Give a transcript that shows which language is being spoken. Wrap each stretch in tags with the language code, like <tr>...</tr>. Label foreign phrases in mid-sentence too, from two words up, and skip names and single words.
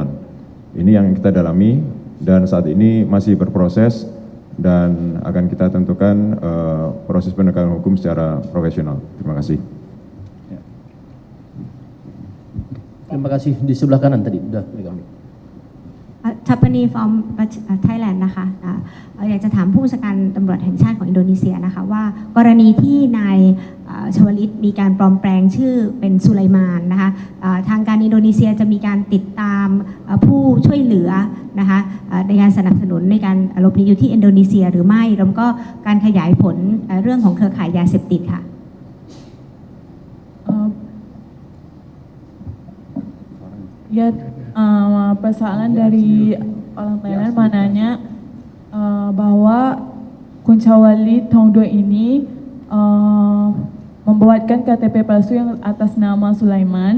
<id>Ini yang kita dalami dan saat ini masih berproses dan akan kita tentukan proses penegakan hukum secara profesional. Terima kasih. Terima kasih. Di sebelah kanan tadi udah pegang.</id> <th>ทัปนีฟอร์มไทยแลนด์นะคะอยากจะถามผู้บัญชาการตำรวจแห่งชาติของอินโดนีเซียนะคะว่ากรณีที่นายชวลิตมีการปลอมแปลงชื่อเป็นสุไลมานนะคะทางการอินโดนีเซียจะมีการติดตามผู้ช่วยเหลือนะคะในการสนับสนุนในการหลบหนีอยู่ที่อินโดนีเซียหรือไม่แล้วก็การขยายผลเรื่องของเครือข่ายยาเสพติดค่ะ</th> <id>Ya, persoalan dari orang Thailand mananya bahwa Kuncawali Tongdo ini membuatkan KTP palsu yang atas nama Sulaiman.</id>